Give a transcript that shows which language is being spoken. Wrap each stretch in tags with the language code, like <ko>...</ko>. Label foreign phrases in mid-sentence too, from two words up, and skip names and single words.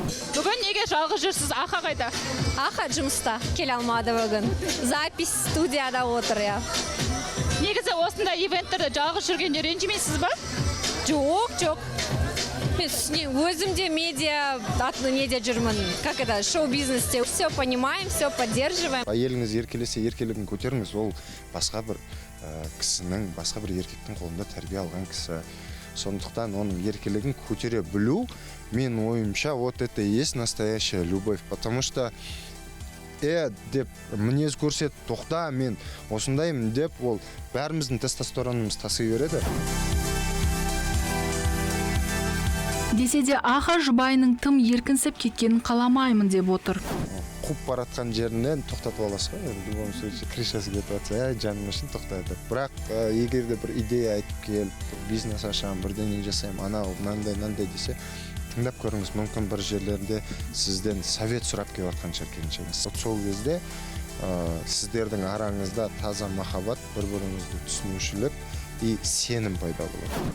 <kk>Бүгін неге жалғыз жүрсіз? Аха қайда? Аха жұмыста, келе алмады бүгін. Запись студияда отыр, я. Негізі осындай ивенттерде жалғыз жүргенде ренжімейсіз ба? Жоқ. Мен өзім де медиа жүрмін.</kk> <ru>Как это, шоу-бизнесте. Все понимаем, все поддерживаем.</ru> <kk>Әйеліңіз еркелесе, еркелігін көтеріңіз. Ол басқа бір кісінің, басқа бір еркектің қолында тәрбие алған кісі. Сондықтан оның еркелігін көтере білу, мен ойымша,</kk> <ru>вот это и есть настоящая любовь. Потому что</ru> <kk>деп мінез көрсет, тоқта, мен осындаймын деп, ол бәріміздің тестостеронымыз таси береді. Десе де Аха жұбайының тым еркінсіп кеткенін қаламаймын деп отыр. Қуып баратқан жерінен тоқтатып аласыз ғой,</kk> <ru>в любом случае</ru> <kk>крышасы кетіп жатса, жаным үшін тоқтайды. Бірақ егер де бір идея айтып келіп, бизнес ашамын, бірдеңе жасаймын, анау мынандай десе, тыңдап көріңіз, мүмкін бір жерлерде сізден совет сұрап келіп жатқан шығар келіншегіңіз. Сол кезде сіздердің араңызда таза махаббат, бір-біріңізді түсінушілік и сенім пайда болады.</kk>